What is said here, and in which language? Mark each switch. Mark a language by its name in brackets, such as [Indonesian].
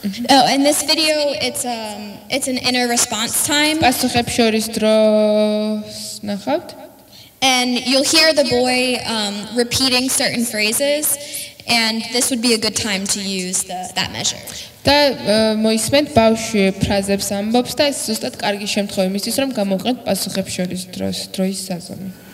[English] Oh, in this video, it's an inner response time. [Georgian] პასუხებს შორის დროს ნახავთ. [English] And you'll hear the boy repeating certain phrases, and this would be a good time to use that measure. [Georgian] და მოისმენთ ბავშვი ფრაზებს ამბობს და ეს ზუსტად კარგი შემთხვევა იმისთვის, რომ გამოვყენთ პასუხებს შორის დროის საზომი.